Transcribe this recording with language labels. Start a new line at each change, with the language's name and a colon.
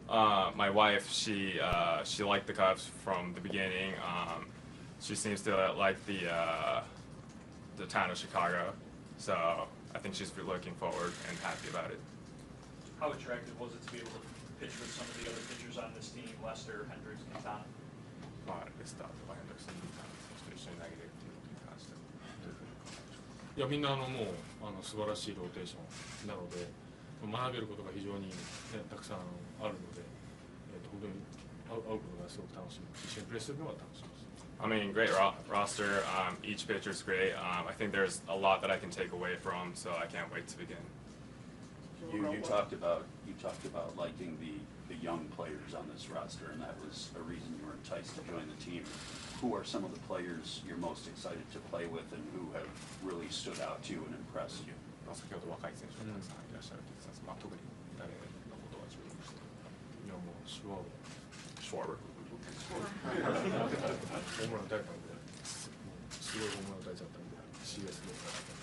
English: My wife, she liked the Cubs from the beginning. She seems to like the town of Chicago, so I think she's looking forward and happy about it. How attractive was it to be able to pitch with some of the other pitchers on this team, Lester, Hendricks, Quintana?
Japanese: まあレスターとかヘンドリクソンと一緒に投げれるっていうことに関してどういうふうに考えましょうか。いやみんなもう素晴らしいローテーションなので学べることが非常に、ね、たくさんあるので、本当に会うことがすごく楽しみ、一緒にプレーするのが楽しみです。
English: I mean, great roster. Each pitcher's great. I think there's a lot that I can take away from, so I can't wait to begin. You talked about liking the young players on this roster, and that was a reason you were enticed to join the team. Who are some of the players you're most excited to play with, and who have really stood out to you and impressed you?
Japanese: 先ほど若い選手がたくさんいらっしゃるって言ってたんですけど、特に誰のことが注目してるか。いやもうシュワーバー。ホームラン打たれたんで、すごいホームラン打たれちゃったんで、CS で。